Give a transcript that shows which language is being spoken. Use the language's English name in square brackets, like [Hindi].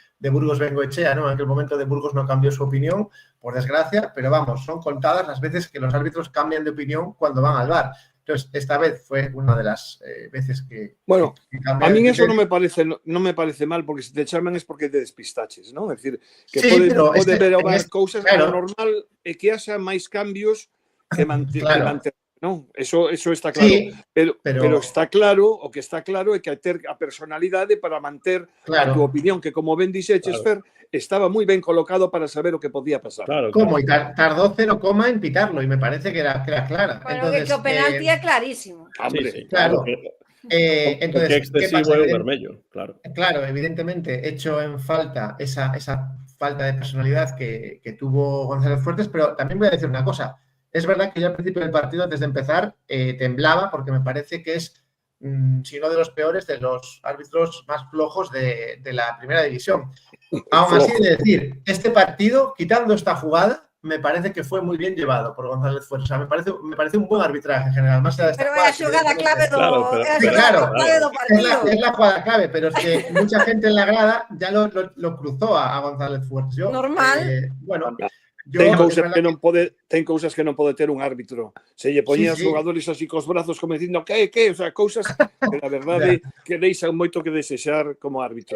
[Spanish] Burgos Bengoechea, ¿no? En aquel momento de Burgos no cambió su opinión, por desgracia, pero vamos, son contadas las veces que los árbitros cambian de opinión cuando van al VAR. Entonces, esta vez fue una de las veces que... Bueno, que a mí eso no me parece mal, porque si te chaman es porque te despistaches, ¿no? [Galician] É dicir, que [Spanish] sí, [Galician] pode ver cousas, claro. o normal é que haxa máis cambios que manter, non? [Spanish] Eso está claro. Sí, [Galician] pero está claro, o que está claro é que hai ter a personalidade para manter a túa opinión, que como ben dixeches, Fer, estaba moi ben colocado para saber o que podía pasar. [Spanish] ¿Cómo? Y tardó 0, en pitarlo, y me parece que era clara. Bueno, entonces, [Galician] que o penalti é clarísimo. [Spanish] Sí, claro. Porque Entonces, ¿qué pasa? [Galician] fue vermello, claro. [Spanish] Claro, evidentemente, hecho en falta esa falta de personalidad que tuvo González Fuertes, pero también voy a decir una cosa. Es verdad que yo al principio del partido, antes de empezar, temblaba porque me parece que es, si no de los peores, de los árbitros más flojos de la primera división. Aún así, de decir, este partido, quitando esta jugada, me parece que fue muy bien llevado por González Fuertes. O sea, me parece un buen arbitraje en general. Más allá de esta [Galician] pero é a xogada clave do partido. [Spanish] Es la jugada clave, pero es que mucha gente en la grada ya lo cruzó a González Fuertes. Normal. Bueno... [Galician] Ten cousas que non pode ter un árbitro. Se lle poñía os xogadores así cos brazos como dicindo que? O sea, cousas que na verdade que deixan moito que desexar como árbitro.